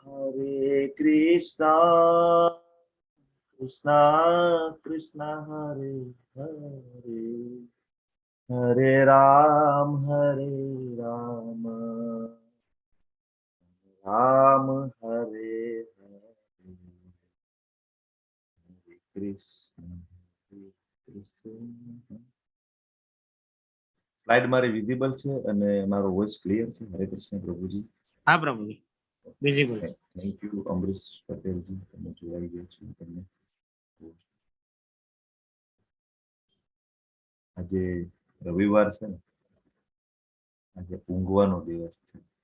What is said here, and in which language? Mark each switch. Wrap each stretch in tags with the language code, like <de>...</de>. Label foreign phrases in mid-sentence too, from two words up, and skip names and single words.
<sa>कृष्ण कृष्ण हरे हरे हरे राम राम हरे हरे हरे कृष्ण</sa> <gu>સ્લાઇડ મારી વિઝિબલ છે અને મારો</gu> <en>voice clear</en> <gu>છે?</gu> <sa>हरे कृष्ण</sa> <gu>પ્રભુજી. હા પ્રભુજી, વિઝિબલ છે.</gu> <en>thank you</en> <gu>અમરીશ પટેલજી, તમે જોડાઈ ગયા છો. તમને આજે રવિવાર છે ને, આજે ઊંઘવાનો દિવસ છે.</gu>